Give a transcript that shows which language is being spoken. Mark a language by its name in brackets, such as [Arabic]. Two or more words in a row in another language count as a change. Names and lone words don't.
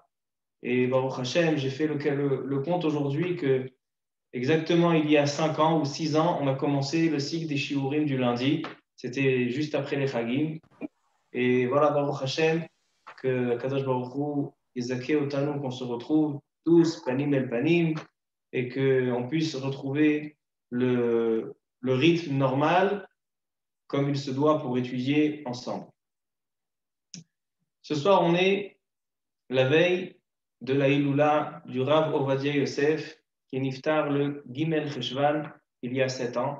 [French] Et [Hebrew] ברוך השם, [French] j'ai fait le compte aujourd'hui que exactement il y a 5 ans ou 6 ans, on a commencé le cycle des Shiurim du lundi. C'était juste après les Chagim. Et voilà, [Hebrew] ברוך השם, que קדוש ברוך הוא יזכה אותנו, [French] qu'on se retrouve tous, [Hebrew] פנים אל פנים, [French] et qu'on puisse retrouver le rythme normal comme il se doit pour étudier ensemble. Ce soir, on est la veille de la Iloula du Rav Ovadia Yosef, qui est niftar le [Hebrew] ג׳ חשוון, [French] il y a 7 ans.